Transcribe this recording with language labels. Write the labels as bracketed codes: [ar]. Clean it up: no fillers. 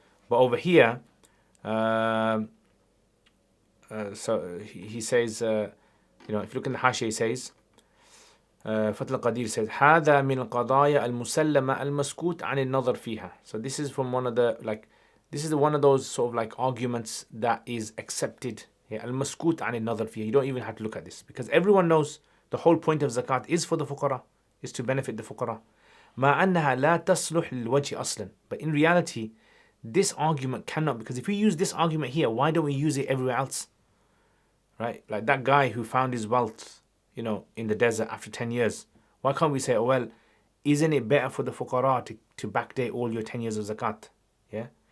[en] But over here, so he says, if you look in the Hashiyah, he says, Fath al-Qadir says, [ar] هذا من القضايا المسلمة المسكوت عن النظر فيها. [en] So this is from one of the, this is one of those sort of like arguments that is accepted Yeah, al-maskut an al-nadhar fiha. You don't even have to look at this because everyone knows the whole point of zakat is for the fuqara, is to benefit the fuqara. [ar] ما أنها لا تصلح للوجه أصلا. [en] But in reality, this argument cannot, because if we use this argument here, why don't we use it everywhere else? Right? Like that guy who found his wealth, in the desert after 10 years. Why can't we say, oh, well, isn't it better for the fuqara to backdate all your 10 years of zakat? Yeah?